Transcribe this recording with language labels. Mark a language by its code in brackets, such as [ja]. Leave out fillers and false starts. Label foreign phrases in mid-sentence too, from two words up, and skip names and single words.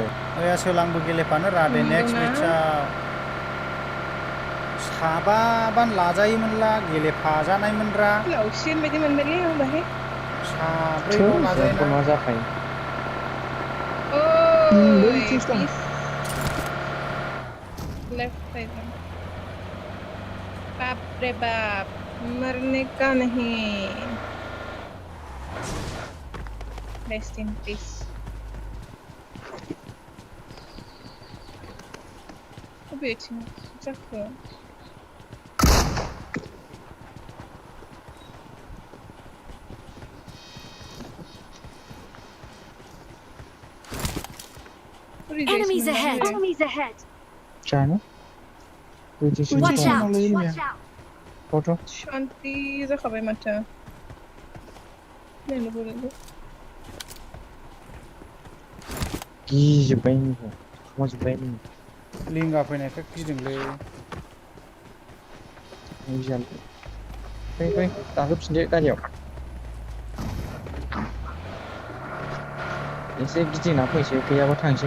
[brx] ओया सोलांबो गेलेफानो रा [en] the next [brx] मेटचाव साबाबानो लाजायोमोनला गेलेफाजानायमोनरा लावसिन बायदि मोनबायलै आं बाहाय साब्रैल' लाजायोना मा जाखायो [hi] ओइ [en] left side [hi] में बाप रे बाप मरने का नहीं [en] rest in peace [hi] बेटिंग जाखो [en] Enemies ahead! [brx] जानो [en] Watch out! [brx] फट' शांति जाखाबाय माथो नायनो बोरैबो गिजोब्बाय एमिखौ खोमाजोब्बाय एमि लिंगा फैनायखाय गिदोंलै फै गाखोफिनदो गारियाव एसे गिदिंना फैसै गैयाबा थांसै